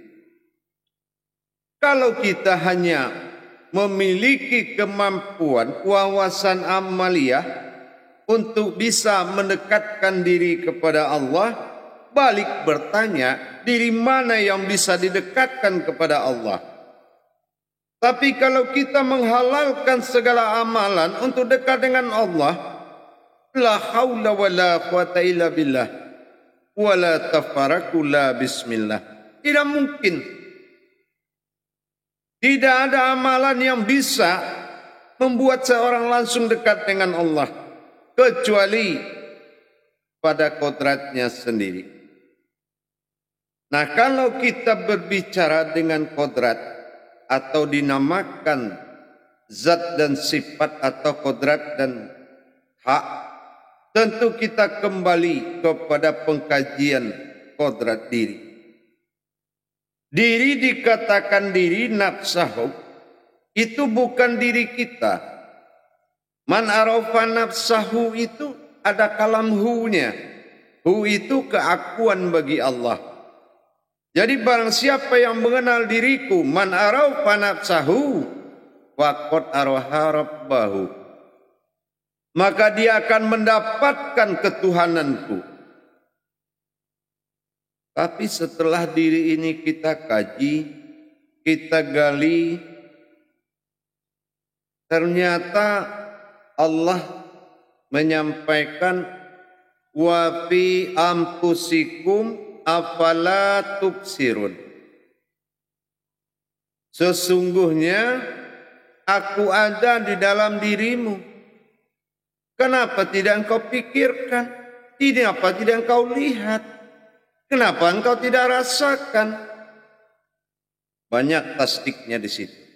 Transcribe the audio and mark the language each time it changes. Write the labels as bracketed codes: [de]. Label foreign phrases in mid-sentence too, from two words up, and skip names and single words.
[id] Kalau kita hanya memiliki kemampuan, wawasan amaliyah untuk bisa mendekatkan diri kepada Allah, balik bertanya, diri mana yang bisa didekatkan kepada Allah? Tapi kalau kita menghalalkan segala amalan untuk dekat dengan Allah, [ar] لا حول ولا قوة إلا بالله، ولا تفرقوا لا بسم الله. [id] Tidak mungkin. Tidak ada amalan yang bisa membuat seorang langsung dekat dengan Allah, kecuali pada kodratnya sendiri. Nah, kalau kita berbicara dengan kodrat atau dinamakan zat dan sifat atau kodrat dan hak, tentu kita kembali kepada pengkajian kodrat diri. Diri dikatakan diri nafsahu, itu bukan diri kita. [ar] من عرف نفسه [id] itu ada kalam hu-nya. Hu itu keakuan bagi Allah. Jadi barang siapa yang mengenal diriku, [ar] من عرف نفسه فقد عرف ربه, [id] maka dia akan mendapatkan ketuhananku. Tapi setelah diri ini kita kaji, kita gali, ternyata Allah menyampaikan [ar] وفي أنفسكم أفلا تبصرون. [id] Sesungguhnya aku ada di dalam dirimu. Kenapa tidak engkau pikirkan? Kenapa tidak engkau lihat? Kenapa engkau tidak rasakan? Banyak tasdiknya di situ.